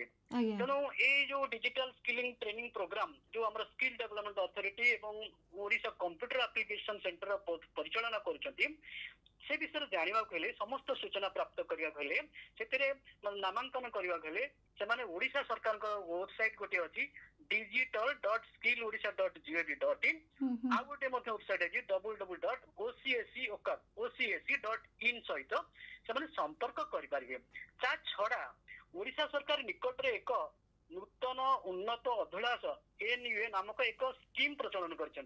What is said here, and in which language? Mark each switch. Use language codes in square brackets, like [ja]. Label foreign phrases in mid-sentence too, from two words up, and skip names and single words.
[or] ତେଣୁ ଏଇ ଯୋଉ [en] digital skilling training program [or] ଯୋଉ ଆମର ସ୍କିଲ୍ ଡେଭଲପମେଣ୍ଟ ଅଥରିଟି ଏବଂ ଓଡିଶା କମ୍ପ୍ୟୁଟର ଆପ୍ଲିକେସନ ସେଣ୍ଟର ପରିଚାଳନା କରୁଛନ୍ତି ସେ ବିଷୟରେ ଜାଣିବାକୁ ହେଲେ ସମସ୍ତ ସୂଚନା ପ୍ରାପ୍ତ କରିବାକୁ ହେଲେ ସେଥିରେ ନାମାଙ୍କନ କରିବାକୁ ହେଲେ ସେମାନେ ଓଡିଶା ସରକାରଙ୍କ ୱେବସାଇଟ ଗୋଟେ ଅଛି digital.skillodisha.gov.in ଆଉ ଗୋଟେ ମଧ୍ୟ ୱେବସାଇଟ ଅଛି www.ocac.in ସହିତ ସେମାନେ ସମ୍ପର୍କ କରିପାରିବେ। ତା ଛଡା ଓଡିଶା ସରକାର ନିକଟରେ ଏକ ନୂତନ ଉନ୍ନତ ଅଭିଳାଷ NUA ନାମକ ଏକ ସ୍କିମ୍ ପ୍ରଚଳନ କରିଛନ୍ତି,